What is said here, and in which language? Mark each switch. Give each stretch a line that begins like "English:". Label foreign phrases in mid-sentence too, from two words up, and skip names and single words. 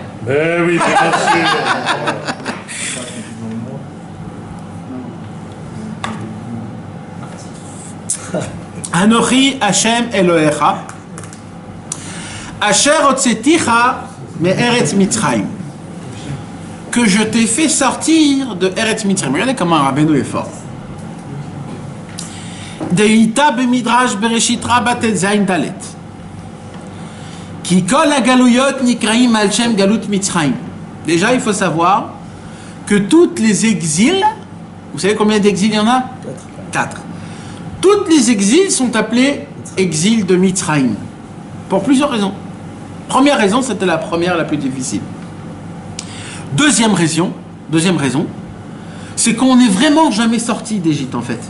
French: Eh oui, bien sûr.
Hebrew: אנכי השם אלהיך אשר הוצאתיך מארץ מצרים,
French: que je t'ai fait sortir de
Hebrew: ארץ מצרים.
French: Regardez comment Rabbeinu est fort.
Hebrew: דאיתא במדרש בראשית רבה ט״ז ד. כי כל הגלויות נקראים על שם גלות מצרים.
French: Déjà, il faut savoir que toutes les exils, vous savez combien d'exils il y en a? 4. Toutes les exils sont appelés exils de Mitzrayim. Pour plusieurs raisons. Première raison, c'était la première, la plus difficile. Deuxième raison, c'est qu'on n'est vraiment jamais sorti d'Égypte en fait.